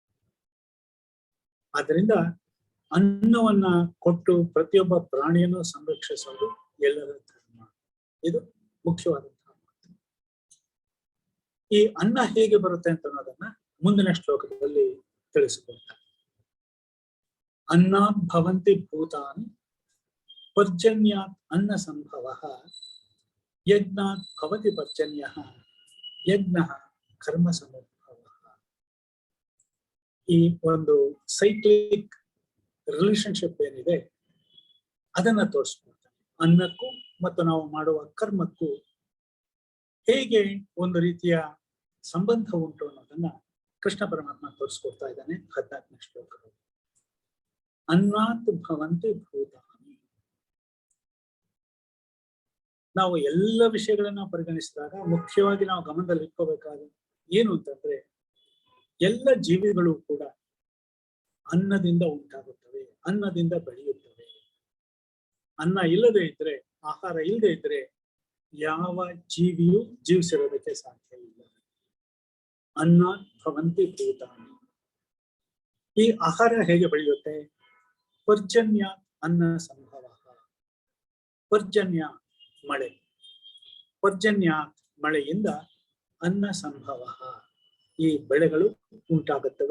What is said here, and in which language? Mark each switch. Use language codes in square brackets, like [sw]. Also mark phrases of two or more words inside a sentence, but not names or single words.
[kn] ಆದ್ರಿಂದ ಅನ್ನವನ್ನ ಕೊಟ್ಟು ಪ್ರತಿಯೊಬ್ಬ ಪ್ರಾಣಿಯನ್ನು ಸಂರಕ್ಷಿಸೋದು ಎಲ್ಲರ ಧರ್ಮ. ಇದು ಮುಖ್ಯವಾದಂತಹ ಮಾತು. ಈ ಅನ್ನ ಹೇಗೆ ಬರುತ್ತೆ ಅಂತ ಅನ್ನೋದನ್ನ ಮುಂದಿನ ಶ್ಲೋಕದಲ್ಲಿ ತಿಳಿಸಿಕೊಡ್ತಾರೆ. [sa] ಅನ್ನಾತ್ ಭವಂತಿ ಭೂತಾನಿ ಪರ್ಜನ್ಯಾತ್ ಅನ್ನ ಸಂಭವ, ಯಜ್ಞಾತ್ ಭವತಿ ಪರ್ಜನ್ಯ ಯಜ್ಞ ಕರ್ಮ ಸಮುದ್ಭವ. [kn] ಈ ಒಂದು [en] cyclic relationship [kn] ಏನಿದೆ ಅದನ್ನ ತೋರಿಸ್ಕೊಡ್ತಾನೆ. ಅನ್ನಕ್ಕೂ ಮತ್ತು ನಾವು ಮಾಡುವ ಕರ್ಮಕ್ಕೂ ಹೇಗೆ ಒಂದು ರೀತಿಯ ಸಂಬಂಧ ಉಂಟು ಅನ್ನೋದನ್ನ ಕೃಷ್ಣ ಪರಮಾತ್ಮ ತೋರಿಸ್ಕೊಡ್ತಾ ಇದ್ದಾನೆ 14ನೇ ಶ್ಲೋಕದಲ್ಲಿ. [sa] ಅನ್ನಾತ್ ಭವಂತಿ ಭೂತಾನಿ. [kn] ನಾವು ಎಲ್ಲ ವಿಷಯಗಳನ್ನ ಪರಿಗಣಿಸಿದಾಗ ಮುಖ್ಯವಾಗಿ ನಾವು ಗಮನದಲ್ಲಿ ಇಟ್ಕೋಬೇಕಾದ ಏನು ಅಂತಂದ್ರೆ, ಎಲ್ಲ ಜೀವಿಗಳು ಕೂಡ ಅನ್ನದಿಂದ ಉಂಟಾಗುತ್ತವೆ, ಅನ್ನದಿಂದ ಬೆಳೆಯುತ್ತವೆ. ಅನ್ನ ಇಲ್ಲದೆ ಇದ್ರೆ, ಆಹಾರ ಇಲ್ಲದೆ ಇದ್ರೆ ಯಾವ ಜೀವಿಯೂ ಜೀವಿಸಿರೋದಕ್ಕೆ ಸಾಧ್ಯ ಇಲ್ಲ. [sa] ಅನ್ನ ಭವಂತಿ ಭೂತಾನಿ. [kn] ಈ ಆಹಾರ ಹೇಗೆ ಬೆಳೆಯುತ್ತೆ? [sa] ಪರ್ಜನ್ಯ ಅನ್ನ ಸಂಭವ. [kn] ಪರ್ಜನ್ಯ ಮಳೆ, ಪರ್ಜನ್ಯ ಮಳೆಯಿಂದ [sa] ಅನ್ನ ಸಂಭವ, [kn] ಈ ಬೆಳೆಗಳು ಉಂಟಾಗುತ್ತವೆ.